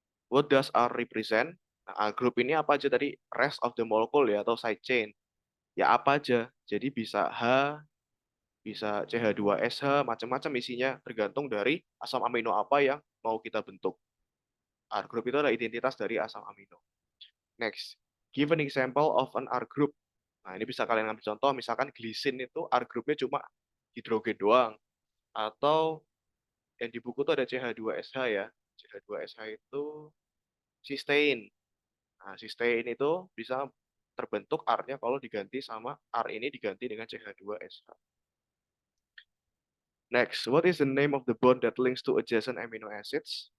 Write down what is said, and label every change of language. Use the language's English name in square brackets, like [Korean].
[English] What does R represent? [Indonesian] Nah, grup ini apa aja tadi? [English] Rest of the molecule [Indonesian] ya atau side chain. Ya apa aja. Jadi bisa H, bisa CH2SH, macam-macam isinya tergantung dari asam amino apa yang mau kita bentuk. R group itu adalah identitas dari asam amino. [English] Next, give an example of an R group. [Indonesian] Nah, ini bisa kalian ambil contoh, misalkan glisin itu R groupnya cuma hidrogen doang. Atau yang di buku tuh ada CH2SH ya. CH2SH itu cysteine. Nah, cysteine itu bisa terbentuk R-nya kalau diganti sama R ini diganti dengan CH2SH. [English] Next, what is the name of the bond that links to adjacent amino acids?